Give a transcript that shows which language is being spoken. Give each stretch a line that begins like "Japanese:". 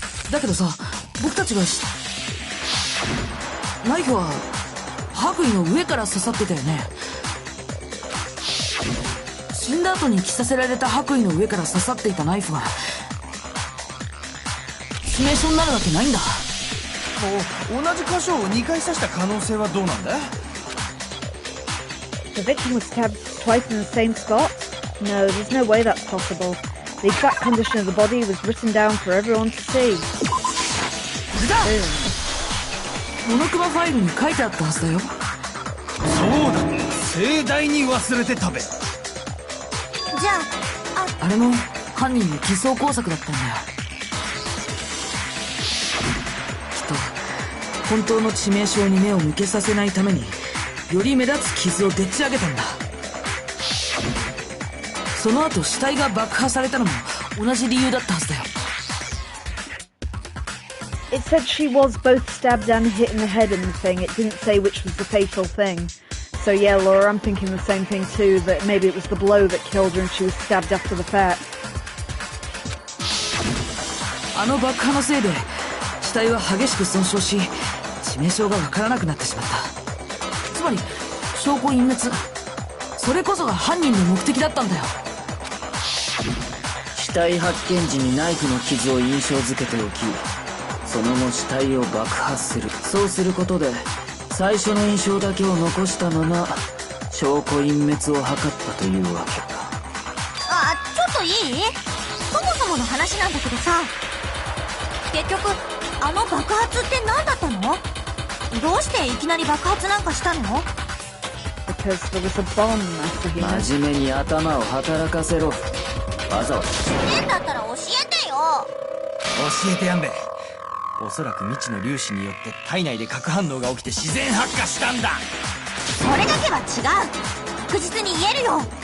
Japanese: だけどさ、僕たちがナイフは白衣の上から刺さってたよね。死んだ後に着させられた白衣の上から刺さっていたナイフが致命傷になるわけないんだ。同じ箇所を2回刺した可能性はどうなんだ？
English: The victim was stabbed twice in the same spot? No, there's no way that's possible. The exact condition of the body was written down for everyone to see.
Japanese: モノクマファイルに書いてあったはずだよ。そうだ、盛大に忘れてたべ。じゃああれも犯人の偽装工作だったんだよ。きっと本当の致命傷に目を向けさせないためにより目立つ傷をでっち上げたんだ。その後死体が爆破されたのも同じ理由だったはずだよ。
English: It said she was both stabbed and hit in the head in the thing. It didn't say which was the fatal thing. So yeah, Laura, I'm thinking the same thing too, that maybe it was the blow that killed her and she was stabbed after the fact.
Japanese: あの爆破のせいで死体は激しく損傷し、致命傷がわからなくなってしまった。つまり証拠隠滅、それこそが犯人の目的だったんだよ。死体発見時にナイフの傷を印象付けておき、その後死体を爆破する。そうすることで最初の印象だけを残したまま証拠隠滅を図ったというわけか。ちょっといい？そもそもの話なんだけどさ、結局あの爆発って何だったの？どうしていきなり爆発なんかしたの？
English: Because there was a bomb after he...
Japanese: 真面目に頭を働かせろ。わざわざ変だったら教えてよ。教えてやんべ。おそらく未知の粒子によって体内で核反応が起きて自然発火したんだ。それだけは違う。確実に言えるよ。